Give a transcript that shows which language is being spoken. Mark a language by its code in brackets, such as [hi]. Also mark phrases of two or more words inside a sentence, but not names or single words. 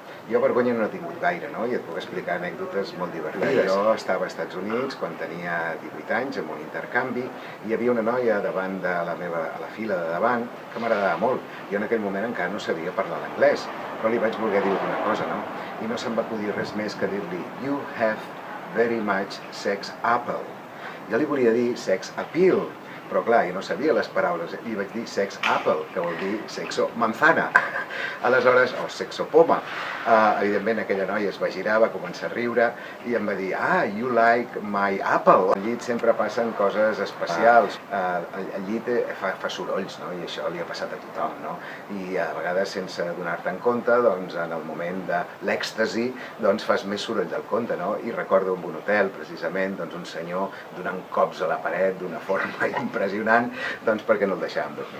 [ca] Jo vergonya no n'he tingut gaire, no? I et puc explicar anècdotes molt divertides. Jo estava als Estats Units quan tenia 18 anys, en un intercanvi, i hi havia una noia davant de a la fila de davant que m'agradava molt. Jo en aquell moment encara no sabia parlar l'anglès, però li vaig voler dir una cosa, no? I no se'm va acudir res més que dir-li [en] "You have very much sex appeal". [ca] Jo li volia dir [en] sex appeal, [ca] però clar, jo no sabia les paraules, i vaig dir [en] sex apple, [ca] que vol dir [es] sexo manzana. [ca] Aleshores, o sexo poma. Evidentment aquella noia es va girar, va començar a riure i em va dir [en] "You like my apple". [ca] Al llit sempre passen coses especials. El llit fa sorolls, no? I això li ha passat a tothom, no? I a vegades, sense donar-te en compte, doncs, en el moment de l'èxtasi, doncs fas més soroll del compte, no? I recordo en un hotel, precisament, doncs, un senyor donant cops a la paret d'una forma impressionant, doncs perquè no el deixàvem dormir.